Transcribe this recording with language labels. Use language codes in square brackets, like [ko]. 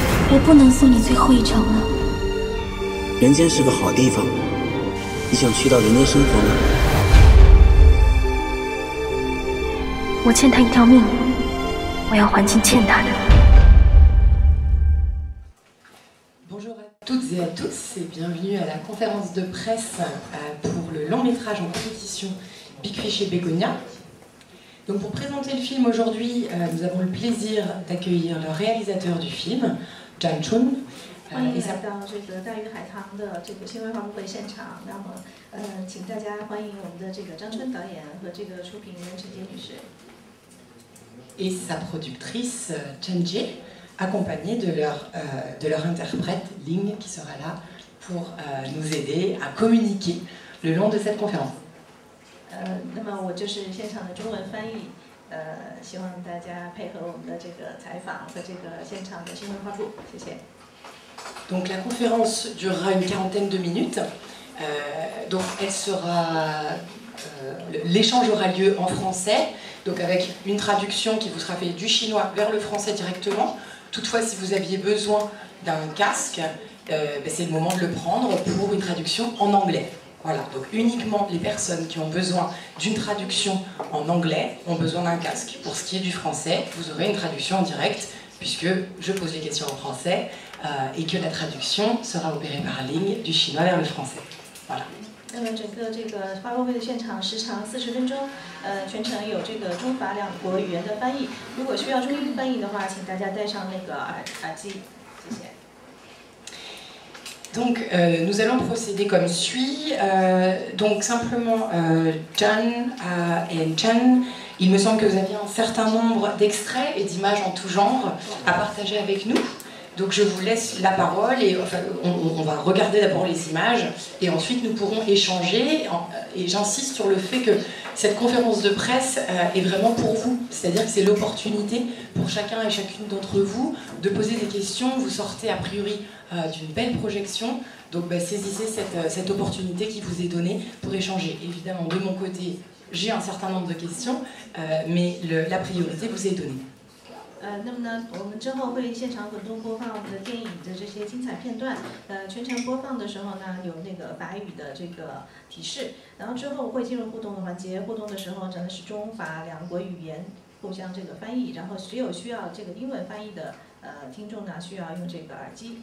[zh] 我不能送你最后一程了。人间是个好地方，你想去到人间生活吗？我欠他一条命，我要还清欠他的。 [fr] Bonjour à toutes et à tous et bienvenue à la conférence de presse pour le long métrage en compétition Big Fish et Bégonia. Donc pour présenter le film aujourd'hui, nous avons le plaisir d'accueillir le réalisateur du film, Jan Chun. [zh] 欢迎来到这个大鱼海棠的这个新闻发布会现场。那么，请大家欢迎我们的这个张春导演和这个出品人陈洁女士。 [fr] Et sa productrice Chen Jie, accompagnée de leur interprète Ling, qui sera là pour nous aider à communiquer le long de cette conférence. [zh] 那么我就是现场的中文翻译。希望大家配合我们的这个采访和这个现场的新闻发布，谢谢。 [fr] Donc la conférence durera une quarantaine de minutes. Donc elle sera, l'échange aura lieu en français, donc avec une traduction qui vous sera faite du chinois vers le français directement. Toutefois, si vous aviez besoin d'un casque, c'est le moment de le prendre pour une traduction en anglais. Voilà, donc uniquement les personnes qui ont besoin d'une traduction en anglais ont besoin d'un casque. Pour ce qui est du français, vous aurez une traduction en direct, puisque je pose les questions en français et que la traduction sera opérée par ligne du chinois vers le français. Voilà. [zh] 那么整个这个发布会的现场时长40分钟，全程有这个中法两国语言的翻译。如果需要中英翻译的话，请大家戴上那个耳机，谢谢。 [fr] Donc nous allons procéder comme suit. Donc simplement, John et Chen, il me semble que vous aviez un certain nombre d'extraits et d'images en tout genre à partager avec nous. Donc je vous laisse la parole et enfin, on va regarder d'abord les images et ensuite nous pourrons échanger. Et j'insiste sur le fait que cette conférence de presse est vraiment pour vous. C'est-à-dire que c'est l'opportunité pour chacun et chacune d'entre vous de poser des questions. Vous sortez a priori d'une belle projection. Donc saisissez cette opportunité qui vous est donnée pour échanger. Évidemment, de mon côté, j'ai un certain nombre de questions, mais la priorité vous est donnée. [zh] 那么呢，我们之后会现场滚动播放我们的电影的这些精彩片段。全程播放的时候呢，有那个法语的这个提示，然后之后会进入互动的环节。互动的时候真的是中法两国语言互相这个翻译，然后只有需要这个英文翻译的听众呢，需要用这个耳机。